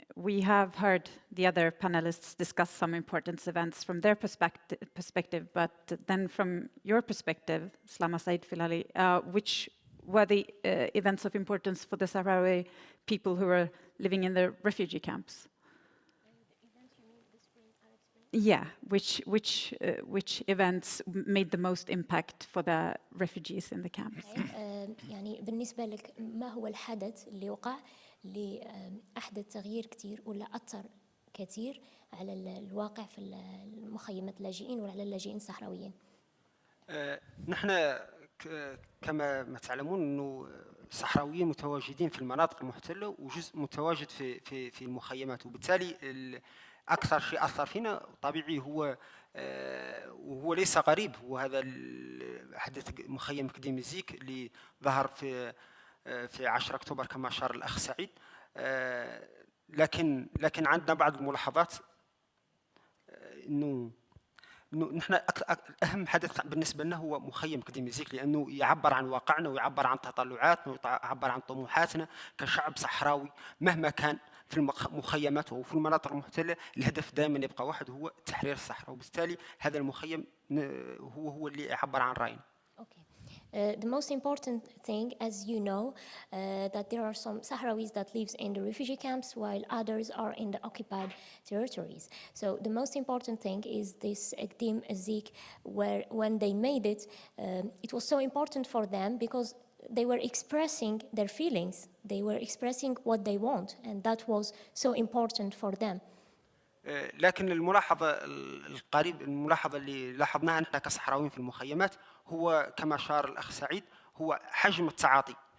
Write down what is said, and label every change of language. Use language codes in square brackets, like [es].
[en] We have heard the other panelists discuss some important events from their perspective, but then from your perspective, Slama Said Filali, which were the events of importance for the Sahrawi people who were living in the refugee camps? Yeah, which events made the most impact for the refugees in the camps? [ar] يعني بالنسبة لك ما هو الحدث اللي وقع اللي أحدث تغيير كتير ولا أثر كثير على الواقع في المخيمات اللاجئين وعلى اللاجئين الصحراويين؟ نحن كما تعلمون انه الصحراويين متواجدين في المناطق المحتله وجزء متواجد في المخيمات، وبالتالي اكثر شيء اثر فينا طبيعي هو وهو ليس غريب، هو هذا حدث مخيم قديم إيزيك اللي ظهر في 10 اكتوبر كما اشار الاخ سعيد. لكن عندنا بعض الملاحظات انه نحن اهم حدث بالنسبه لنا هو مخيم قديم إيزيك، لانه يعبر عن واقعنا ويعبر عن تطلعاتنا ويعبر عن طموحاتنا كشعب صحراوي مهما كان في المخيمات وفي المناطق المحتله. الهدف دائما يبقى واحد، هو تحرير الصحراء، وبالتالي هذا المخيم هو اللي يعبر عن راينا. [en] The most important thing, as you know, that there are some Sahrawis that lives in the refugee camps while others are in the occupied territories. So the most important thing is this Gdeim Izik, where when they made it, it was so important for them because they were expressing their feelings. They were expressing what they want, and that was so important for them. [ar] لكن الملاحظة اللي لاحظناها نحن كصحراويين في المخيمات هو كما شار الأخ سعيد، هو حجم التعاطي.